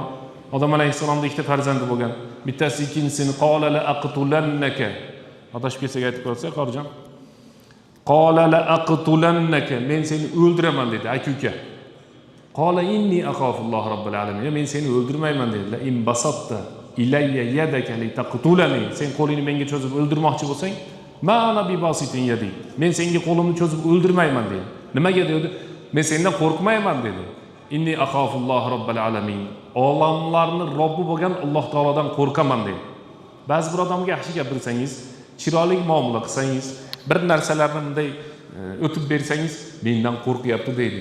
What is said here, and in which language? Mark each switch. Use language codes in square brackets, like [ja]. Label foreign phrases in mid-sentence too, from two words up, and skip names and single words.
[uz] Odam alayhissalomning ikkita farzandi bo'lgan. Bittasi ikkinchisini [ar] قال لأقتلنك. [uz] Adashib kelsak aytib qo'ysa, qorijon. [ar] قال لأقتلنك, [uz] men seni o'ldiraman dedi aka-uka. [ar] قال إني أخاف الله رب العالمين, [uz] men seni o'ldirmayman dedi. [ar] لئن بسطت إلي يدك لتقتلني, [uz] sen qo'lingni menga cho'zib o'ldirmoqchi bo'lsang, [ar] ما أنا بباسط يدي, [uz] men senga qo'limni cho'zib o'ldirmayman dedi. Nimaga dedi? Men sendan qo'rqmayman dedi. [ar] إني أخاف الله رب العالمين, [uz] olamlarni Robbi bo'lgan Alloh taolodan qo'rqaman dedi. Ba'zi bir odamga yaxshi gapirsangiz, chiroyli muomala qilsangiz, bir narsalarni bunday o'tib bersangiz, mendan qo'rqyapti deydi.